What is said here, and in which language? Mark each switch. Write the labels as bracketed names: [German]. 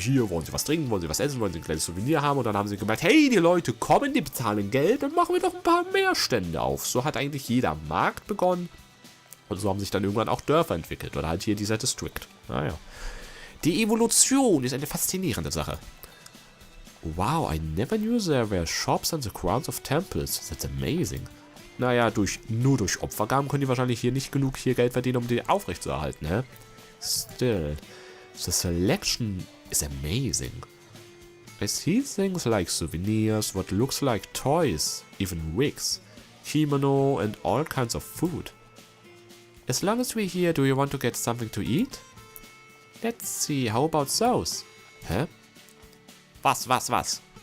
[German] Hier, wollen Sie was trinken, wollen Sie was essen, wollen Sie ein kleines Souvenir haben? Und dann haben sie gemerkt, hey, die Leute kommen, die bezahlen Geld, dann machen wir doch ein paar mehr Stände auf. So hat eigentlich jeder Markt begonnen. Und so haben sich dann irgendwann auch Dörfer entwickelt. Oder halt hier dieser District. Naja. Die Evolution ist eine faszinierende Sache. [English] Wow, I never knew there were shops on the grounds of temples. That's amazing. [German] Naja, nur durch Opfergaben können die wahrscheinlich hier nicht genug Geld verdienen, um die aufrechtzuerhalten, hä? [English] Still, the selection is amazing. I see things like souvenirs, what looks like toys, even wigs, kimono and all kinds of food. As long as we're here, do you want to get something to eat? Let's see, how about those? [German] Hä? Was?